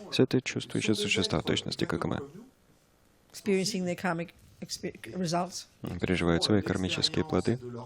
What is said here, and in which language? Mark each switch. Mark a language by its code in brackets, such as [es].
[ru] Все это чувствующие существа в точности, как и мы. [en] Experiencing their karmic results. [ru] Переживают свои кармические плоды.